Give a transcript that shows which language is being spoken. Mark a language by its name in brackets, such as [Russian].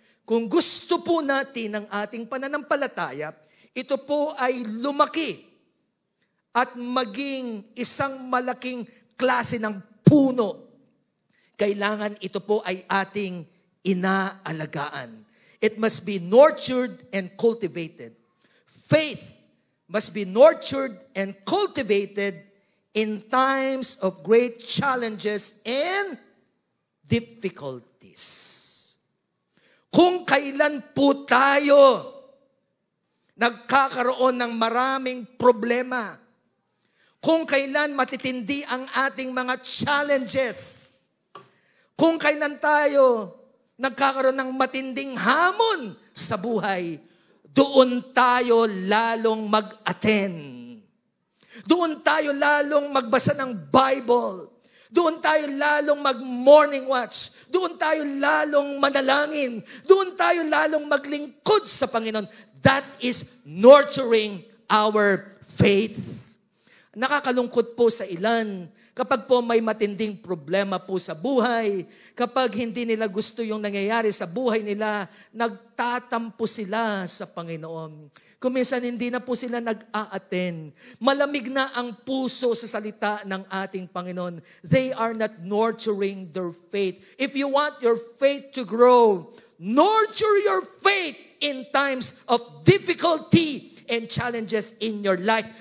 [Filipino] Kung gusto po natin ang ating pananampalataya, ito po ay lumaki at maging isang malaking klase ng puno. Kailangan ito po ay ating inaalagaan. [English] It must be nurtured and cultivated. Faith must be nurtured and cultivated in times of great challenges and difficulties. [Filipino] Kung kailan po tayo nagkakaroon ng maraming problema, kung kailan matitindi ang ating mga challenges, kung kailan tayo nagkakaroon ng matinding hamon sa buhay, doon tayo lalong mag-attend. Doon tayo lalong magbasa ng Bible. Doon tayo lalong mag-morning watch. Doon tayo lalong manalangin. Doon tayo lalong maglingkod sa Panginoon. [English] That is nurturing our faith. [Filipino] Nakakalungkot po sa ilan kapag po may matinding problema po sa buhay, kapag hindi nila gusto yung nangyayari sa buhay nila, nagtatampo sila sa Panginoon. Kung minsan hindi na po sila nag-a-attend. Malamig na ang puso sa salita ng ating Panginoon. [English] They are not nurturing their faith. If you want your faith to grow, nurture your faith in times of difficulty and challenges in your life.